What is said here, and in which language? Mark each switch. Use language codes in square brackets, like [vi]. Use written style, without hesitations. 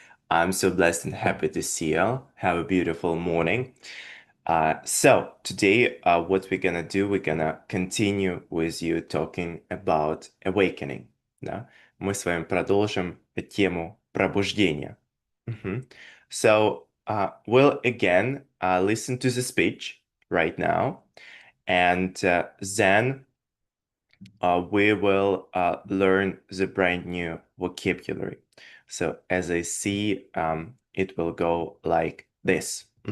[en] I'm so blessed and happy to see you. Have a beautiful morning. So today, what we're gonna do, we're gonna continue with you talking about awakening. [ru] Да? Мы с вами продолжим тему пробуждения. Мгм. [en] So, we'll again listen to the speech right now, and then we will learn the brand new vocabulary. So as I see, it will go like this.